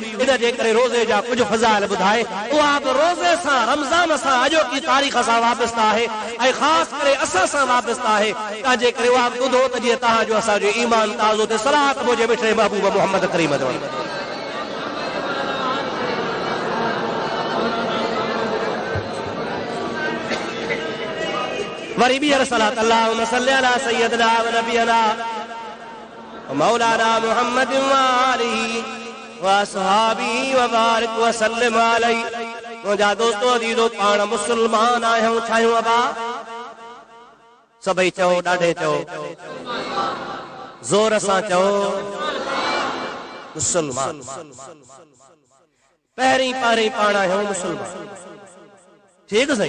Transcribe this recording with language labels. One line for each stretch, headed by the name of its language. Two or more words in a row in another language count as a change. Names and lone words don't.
Sindhi: इन जे करे रोज़े जा कुझु फ़ज़ाइल ॿुधाए, उहा बि रोज़े सां रमज़ान सां अॼोकी तारीख़ सां वाबस्ता आहे ऐं ख़ासि करे असां सां वाबस्ता आहे। तंहिंजे करे उहा बि ॿुधो त जीअं तव्हांजो असांजो ईमान ताज़ो थिए। सलात मुंहिंजे मिठड़े महबूब मोहम्मद करीम जो वरी ॿीहर सलात
Arabic: اللهم صل على سيدنا ونبينا مولانا محمد وآله وأصحابه وبارك وسلم عليه.
Sindhi: मुंहिंजा दोस्तो अज़ीज़ो, पाण मुस्लमान आहियूं, छायूं अबा सभई चओ, ॾाढे चओ, ज़ोर सां चओ, मुसलमान। पहिरीं पहिरीं पाण आहियूं मुसलमान, ठीक सही।